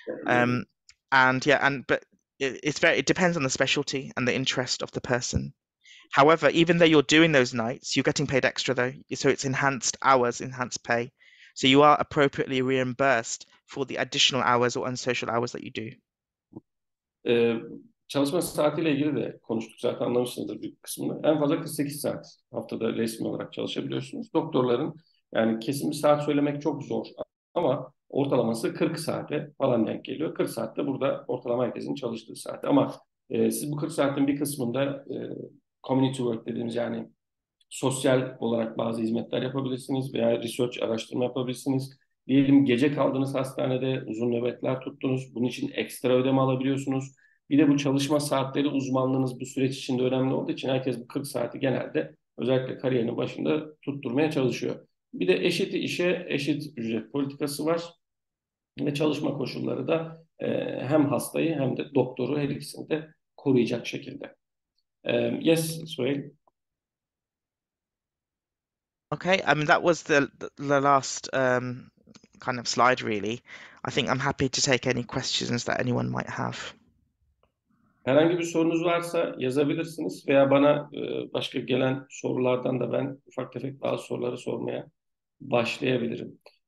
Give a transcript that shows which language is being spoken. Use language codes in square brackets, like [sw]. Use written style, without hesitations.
[en] Um, and yeah, but it depends on the specialty and the interest of the person. However, even though you're doing those nights, you're getting paid extra though. So it's enhanced hours, enhanced pay. So you are appropriately reimbursed for the additional hours or unsocial hours that you do. [tr] Ee, Çalışma saatiyle ilgili de konuştuk, zaten anlamışsınızdır bir kısmını. En fazla 48 saat haftada resmi olarak çalışabiliyorsunuz. Doktorların, yani kesin bir saat söylemek çok zor ama ortalaması 40 saate falan denk geliyor. 40 saatte burada ortalama herkesin çalıştığı saat. Ama siz bu 40 saatin bir kısmında [en] community work [tr] dediğimiz, yani sosyal olarak bazı hizmetler yapabilirsiniz veya research, araştırma yapabilirsiniz. Diyelim gece kaldınız hastanede, uzun nöbetler tuttunuz. Bunun için ekstra ödeme alabiliyorsunuz. Bir de bu çalışma saatleri, uzmanlığınız bu süreç içinde önemli olduğu için herkes bu 40 saati genelde, özellikle kariyerinin başında, tutturmaya çalışıyor. Bir de eşit işe eşit ücret politikası var ve çalışma koşulları da hem hastayı hem de doktoru, her ikisini de koruyacak şekilde. [en] Yes, Suhail. Okay, I mean, that was the last kind of slide, really. I think I'm happy to take any questions that anyone might have. [tr] Herhangi bir sorunuz varsa yazabilirsiniz veya bana başka gelen sorulardan da ben ufak tefek bazı soruları sormaya başlayabilirim.